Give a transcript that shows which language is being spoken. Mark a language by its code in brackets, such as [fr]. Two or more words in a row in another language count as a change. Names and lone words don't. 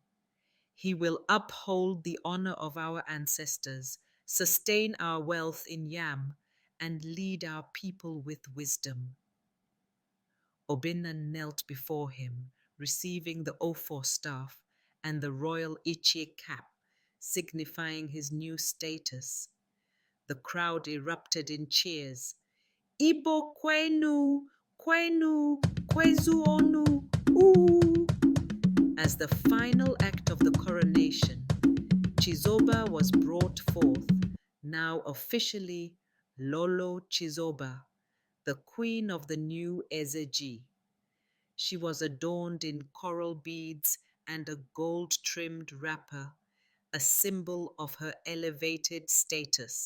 [en] He will uphold the honor of our ancestors, sustain our wealth in yam, and lead our people with wisdom. Obinna knelt before him, receiving the Ofor staff and the royal Ichie cap, signifying his new status. The crowd erupted in cheers. [ig] Igbo kwenu, kwenu, kwezu onu, ooh. [en] As the final act of the coronation, Chizoba was brought forth, now officially Lolo Chizoba, the queen of the new Eze Ji. She was adorned in coral beads and a gold-trimmed wrapper, a symbol of her elevated status.